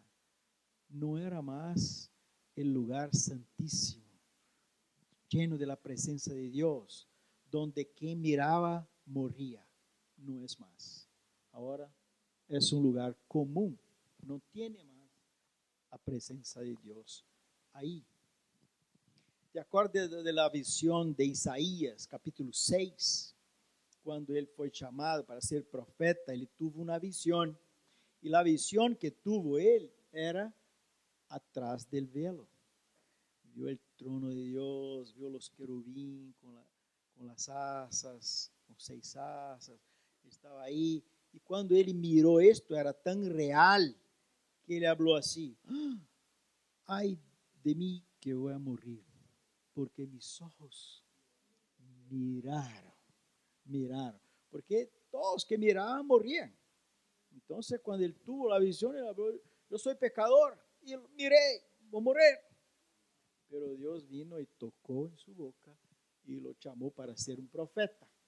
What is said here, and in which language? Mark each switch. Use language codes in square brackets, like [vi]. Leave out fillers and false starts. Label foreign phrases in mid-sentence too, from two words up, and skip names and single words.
[es] No era más el lugar santísimo, lleno de la presencia de Dios, donde quien miraba moría. No es más. Ahora es un lugar común. No tiene más [pt] a presença de Deus aí. [es] ¿Te acordas de la visión de Isaías, capítulo 6? Cuando él fue llamado para ser profeta, él tuvo una visión. Y la visión que tuvo él era atrás del velo. Vio el trono de Dios, vio los querubín con las asas, con 6 asas. Estaba ahí. Y cuando él miró esto, era tan real que [pt] ele falou assim: ai de mim que eu vou morrer, porque [es] mis ojos [pt] miraram, porque todos que miravam morriam. Então, quando ele tuvo a visão, ele falou: eu sou pecador e mirei, vou morrer. Pero Deus vino e tocou em sua boca e o chamou para ser profeta.